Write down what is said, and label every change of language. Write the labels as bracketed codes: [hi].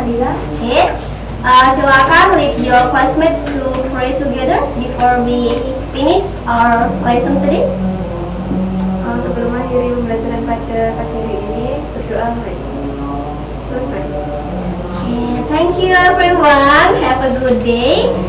[id] Oke, silakan [en] lead your classmates to pray together before we finish our lesson today. [id] Sebelum mengakhiri pembelajaran pada pagi hari ini, berdoa mari. Selesai. [en] Thank you everyone, have a good day.